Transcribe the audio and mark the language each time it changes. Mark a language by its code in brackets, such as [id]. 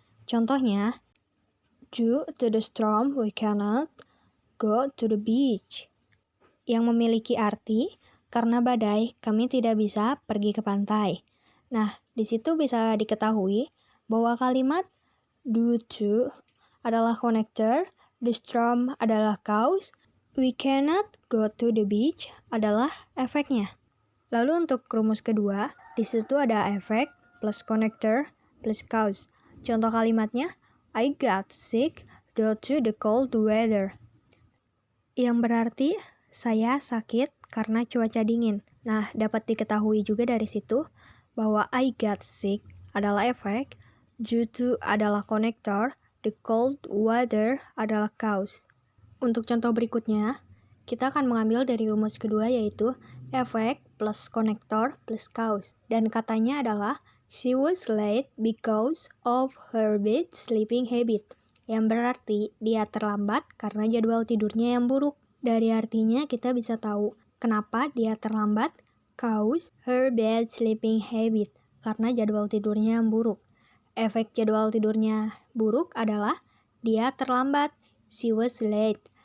[id] Contohnya, [en] due to the storm we cannot go to the beach. [id] Yang memiliki arti, karena badai kami tidak bisa pergi ke pantai. Nah, di situ bisa diketahui bahwa kalimat due to adalah connector, [en] the storm [id] adalah cause, [en] we cannot go to the beach [id] adalah efeknya. Lalu untuk rumus kedua, di situ ada efek plus connector plus cause. Contoh kalimatnya, [en] I got sick due to the cold weather. [id] Yang berarti saya sakit karena cuaca dingin. Nah, dapat diketahui juga dari situ bahwa [en] I got sick [id] adalah efek, due to adalah connector, [en] the cold weather [id] adalah cause. Untuk contoh berikutnya, kita akan mengambil dari rumus kedua yaitu efek plus connector plus cause. Dan katanya adalah [en] she was late because of her bad sleeping habit. [id] Yang berarti dia terlambat karena jadwal tidurnya yang buruk. Dari artinya kita bisa tahu kenapa dia terlambat, [en] cause her bad sleeping habit, [id] karena jadwal tidurnya yang buruk. Efek jadwal tidurnya buruk adalah dia terlambat, [en] she was late.